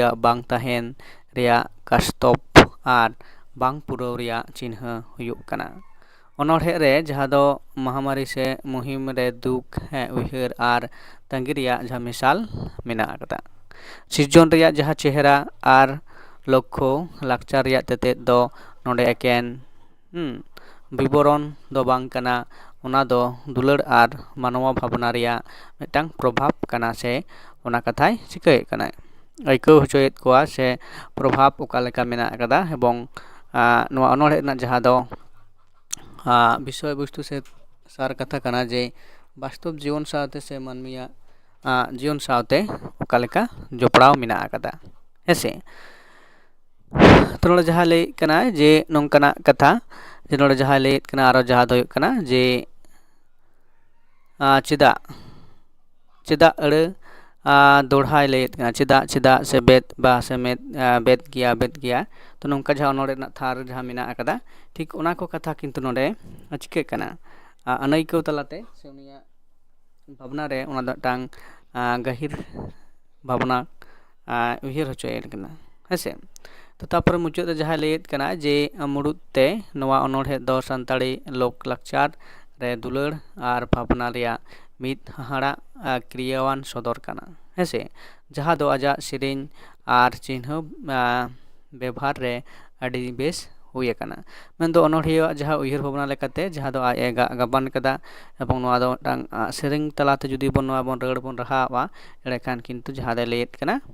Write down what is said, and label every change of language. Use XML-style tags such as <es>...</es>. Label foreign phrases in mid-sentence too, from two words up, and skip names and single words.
<sat>बांग ताहेन रेया कास्तब आर बांग पुराव रेया चिन्ह हुयुग कना अनोड़े रे जहाँ दो महामारी से मुहिम रे दुख है उयहर आर तंगी रेया जहाँ मिसाल मेना कदा सिरजन रेया जहाँ चेहरा आर लक्ष्य लाक्चार रेया तेतेद दो नोडे एकेन विवरण दो बांग कना ओना दो दुलार आर मानवा भावना रेया मिदटांग प्रभाव कना से ओना कथाय चिकाय कना आइको हचोयेद कोआ से प्रभाव ओका लेका मेना कदा एबं नोवा अनोड़े रना जहाँ दो विषय वस्तु से सार कथा कना जे वास्तव जीवन सावते से मानमिया जीवन सावते ओका लेका जोपड़ाव मेना कदा हेसे तो नोडे जहाँ लैत कना जे नोंकना कथा जे नोडे जहाँ लैत कना आरो जहाँ दो हुयुग कना जे चेदा चेदा अड़े दोढ़ाय लैत कना चेदा चेदा से बेद बा से बेद गिया तो नोंका जहाँ अनोड़े रना थार जहाँ मेना कदा ठीक ओना को कथा किन्तु नोडे चिकाय कना अनैकौ तलाते से उनिया भावना रे ओना मिदटांग गहिर भावना उयहर हचोयेद कना ᱦᱮᱸᱥᱮ ᱛᱚ ᱛᱟᱨᱯᱚᱨᱮ ᱢᱩᱪᱟᱹᱫ ᱨᱮ ᱡᱟᱦᱟᱸᱭ ᱞᱟᱹᱭᱮᱫ ᱠᱟᱱᱟ ᱡᱮ ᱢᱩᱲᱩᱫ ᱛᱮ ᱱᱚᱣᱟ ᱚᱱᱚᱬᱦᱮ ᱫᱚ ᱥᱟᱱᱛᱟᱲᱤ ᱞᱳᱠ ᱞᱟᱠᱪᱟᱨ ᱨᱮ ᱫᱩᱞᱟᱹᱲ ᱟᱨ ᱵᱷᱟᱵᱽᱱᱟ ᱨᱮᱭᱟᱜ ᱢᱤᱫ ᱦᱟᱦᱟᱲᱟᱜ ᱠᱨᱤᱭᱟᱣᱟᱱ ᱥᱚᱫᱚᱨ ᱠᱟᱱᱟ ᱦᱮᱸᱥᱮ ᱡᱟᱦᱟᱸ ᱫᱚ ᱟᱡᱟᱜ ᱥᱮᱨᱮᱧ ᱟᱨ ᱪᱤᱱᱦᱟᱹ ᱵᱮᱵᱷᱟᱨ ᱨᱮ ᱟᱹᱰᱤ ᱵᱮᱥ ᱦᱩᱭ ᱟᱠᱟᱱᱟ ᱢᱮᱱᱫᱚ ᱚᱱᱚᱬᱦᱤᱭᱟᱹᱣᱟᱜ ᱡᱟᱦᱟᱸ ᱩᱭᱦᱟᱹᱨ ᱵᱷᱟᱵᱽᱱᱟ ᱞᱮᱠᱟᱛᱮ ᱡᱟᱦᱟᱸ ᱫᱚ ᱟᱡ ᱮ ᱜᱟᱵᱟᱱ ᱠᱟᱫᱟ ᱮᱵᱚᱝ ᱱᱚᱣᱟ ᱫᱚ ᱢᱤᱫᱴᱟᱝ ᱥᱮᱨᱮᱧ ᱛᱟᱞᱟᱛᱮ ᱡᱩᱫᱤ ᱵᱚᱱ ᱱᱚᱣᱟ ᱵᱚᱱ ᱨᱟᱹᱲ ᱵᱚᱱ ᱨᱟᱦᱟᱣᱟ ᱮᱸᱰᱮᱠᱷᱟᱱ ᱠᱤᱱᱛᱩ ᱡᱟᱦᱟᱸ ᱫᱚᱭ ᱞᱟᱹᱭᱮᱫ ᱠᱟᱱᱟ</sat>